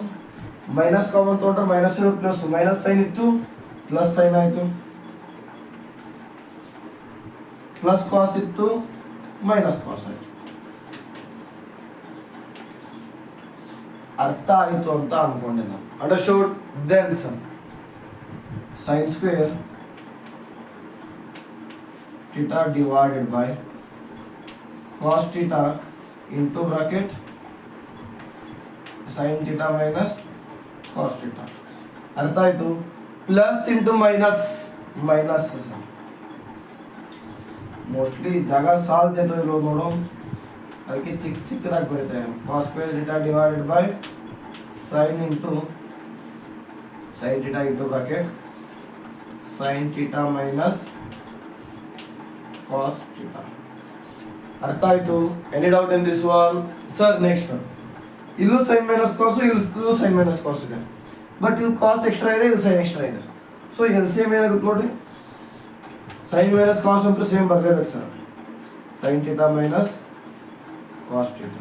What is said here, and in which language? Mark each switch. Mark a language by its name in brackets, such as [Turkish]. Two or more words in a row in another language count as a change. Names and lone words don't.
[English] minus common [Kannada] ತೊಗೊಂಡ್ರೆ ಮೈನಸ್ ಇರೋದು ಪ್ಲಸ್, [English] minus sine [Kannada] ಇತ್ತು [English] plus sine [Kannada] ಆಯಿತು, [English] plus cos [Kannada] ಇತ್ತು [English] minus cos [Kannada] ಆಯಿತು. ಅರ್ಥ ಆಯಿತು ಅಂತ ಅನ್ಕೊಂಡೆ ನಾನು. ಅಂಡರ್ಸ್ಟೂಡ್? [English] then sine square theta divided by cos theta into bracket sin theta minus cos theta. [Kannada] ಅರ್ಥ ಆಯ್ತು? [English] plus into minus, minus mostly [Kannada] ಜಾಗ ಸಾಲ್ದೇತೋ ಇರೋದು ನೋಡು, ಅದಕ್ಕೆ ಚಿಕ್ಕ ಚಿಕ್ಕದಾಗಿ ಬರುತ್ತೆ. [English] cos square theta divided by sin into sin theta into bracket sin theta minus cos theta. [Kannada] ಅರ್ಥ ಆಯ್ತು? [English] any doubt in this one? sir next [Kannada] ಇಲ್ಲೂ [English] sine minus cos, [Kannada] ಇಲ್ಲೂ [English] sine minus cos [Kannada] ಇದೆ, ಬಟ್ ಇಲ್ಲಿ [English] cos extra [Kannada] ಇದೆ, ಇಲ್ಲಿ [English] sine extra [Kannada] ಇದೆ. [English] so all same [Kannada] ಏನಾಗುತ್ತೆ ನೋಡ್ರಿ, [English] sine minus cos [Kannada] ಅಂತ ಸೇಮ್ ಬರಲೇಬೇಕು ಸರ್. [English] sine theta minus cos theta.